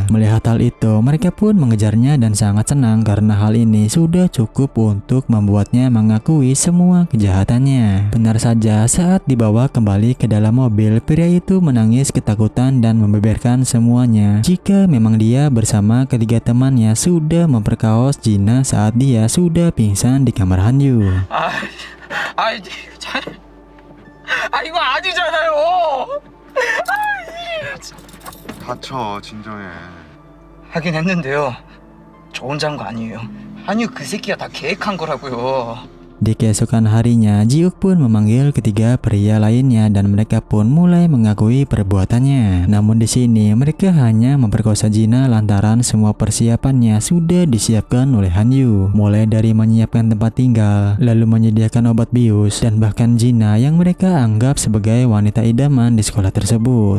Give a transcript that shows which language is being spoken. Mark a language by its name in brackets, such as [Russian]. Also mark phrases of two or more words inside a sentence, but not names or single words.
[Indonesian] Melihat hal itu, mereka pun mengejarnya dan sangat senang karena hal ini sudah cukup untuk membuatnya mengakui semua kejahatannya. Benar saja, saat dibawa kembali ke dalam mobil, pria itu menangis ketakutan dan membeberkan semuanya jika memang dia bersama ketiga temannya sudah memperkaos Gina saat dia sudah pingsan di kamar Han-yu. [Korean] 이거 아니잖아요. 다쳐, 진정해. 하긴 했는데요. 저 혼자 한 거 아니에요. 아니요, 그 새끼가 다 계획한 거라고요. [Indonesian] Di keesokan harinya, Ji-uk pun memanggil ketiga pria lainnya dan mereka pun mulai mengakui perbuatannya. Namun di sini mereka hanya memperkosa Gina lantaran semua persiapannya sudah disiapkan oleh Han-yu. Mulai dari menyiapkan tempat tinggal, lalu menyediakan obat bius, dan bahkan Gina yang mereka anggap sebagai wanita idaman di sekolah tersebut.